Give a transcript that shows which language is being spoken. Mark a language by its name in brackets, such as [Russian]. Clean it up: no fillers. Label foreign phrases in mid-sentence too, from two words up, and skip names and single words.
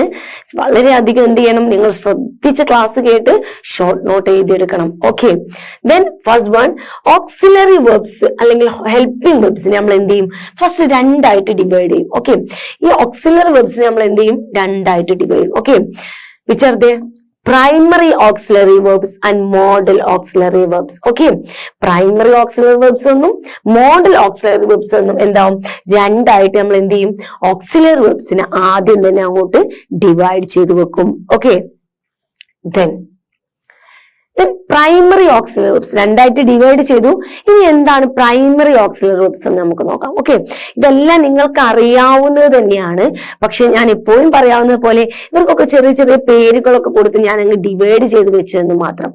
[Malayalam] വളരെയധികം എന്ത് ചെയ്യണം? നിങ്ങൾ ശ്രദ്ധിച്ച് ക്ലാസ് കേട്ട് [English] short note [Malayalam] എഴുതിയെടുക്കണം. [English] okay, then first one, auxiliary verbs [Malayalam] അല്ലെങ്കിൽ [English] helping verbsine [Malayalam] നമ്മൾ എന്ത് ചെയ്യും? ഫസ്റ്റ് 2 ആയിട്ട് ഡിവൈഡ് ചെയ്യും. ഓക്കെ, ഈ [English] auxiliary verbsine [Malayalam] നമ്മൾ എന്ത് ചെയ്യും? 2 ആയിട്ട് ഡിവൈഡ് ചെയ്യും. ഓക്കെ, [English] which are they? Primary auxiliary verbs and modal auxiliary verbs. Okay, primary auxiliary verbs ഒന്നും modal auxiliary verbs [Malayalam] ഒന്നും എന്താവും? 2 ആയിട്ട് നമ്മൾ എന്ത് ചെയ്യും? [English] auxiliary verbsനെ [Malayalam] ആദ്യം തന്നെ അങ്ങോട്ട് ഡിവൈഡ് ചെയ്ത് വെക്കും. [English] okay, then primary auxiliary verbs [Malayalam] 2 ആയിട്ട് ഡിവൈഡ് ചെയ്തു. ഇനി എന്താണ് [English] primary auxiliary verbs [Malayalam] എന്ന് നമുക്ക് നോക്കാം. ഓക്കെ, ഇതെല്ലാം നിങ്ങൾക്ക് അറിയാവുന്നത് തന്നെയാണ്. പക്ഷെ ഞാൻ എപ്പോഴും പറയാവുന്നത് പോലെ ഇവർക്കൊക്കെ ചെറിയ ചെറിയ പേരുകളൊക്കെ കൊടുത്ത് ഞാൻ അങ്ങ് ഡിവൈഡ് ചെയ്ത് വെച്ചു എന്ന് മാത്രം.